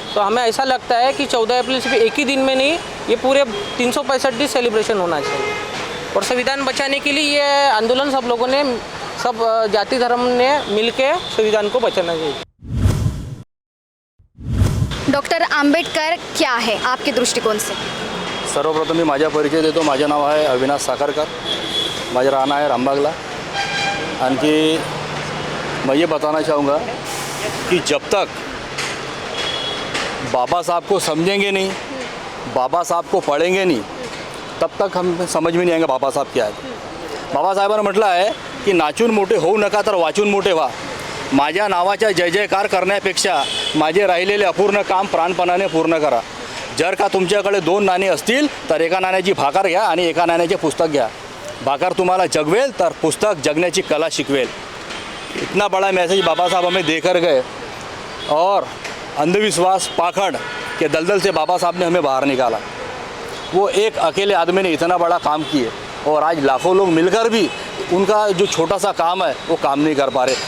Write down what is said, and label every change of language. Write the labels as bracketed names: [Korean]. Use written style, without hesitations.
[Hindi] तो हमें ऐसा लगता है कि 14 अप्रैल सिर्फ एक ही दिन में नहीं, ये पूरे 365 दिन सेलिब्रेशन होना चाहिए। और संविधान बचाने के लिए ये आंदोलन सब लोगों ने, सब जाति धर्म ने मिलकर संविधान को बचाना चाहिए। डॉक्टर आंबेडकर क्या है आपके दृष्टिकोन से? [Marathi] सर्वप्रथम मी माझा परिचय देतो. माझे नाव आहे अविनाश साखरकर. माझा राहना है रामबागला. [Hindi] आणखी मैं ये बताना चाहूँगा कि जब तक बाबा साहब को समझेंगे नहीं, बाबा साहब को पढ़ेंगे नहीं, तब तक हम समझ में नहीं आएंगे बाबासाहेब क्या आहे. [Marathi] बाबासाहेबांनी म्हटलं आहे की नाचून मोठे होऊ नका तर वाचून मोठे व्हा. माझ्या नावाचा जय जयकार करण्यापेक्षा माझे राहिलेले अपूर्ण काम प्राणपणाने पूर्ण करा. जर का तुमच्याकडे 2 नाणी असतील तर एका नाण्याची भाकर घ्या आणि एका नाण्याचे पुस्तक घ्या. भाकर तुम्हाला जगवेल तर पुस्तक जगण्याची कला शिकवेल. [Hindi] इतना बड़ा मैसेज बाबा साहब हमें देकर गए और अंधविश्वास पाखंड के दलदल से बाबा साहब ने हमें बाहर निकाला. वो एक अकेले आदमी ने इतना बड़ा काम किए और आज लाखों लोग मिलकर भी उनका जो छोटा सा काम है वो काम नहीं कर पा रहे.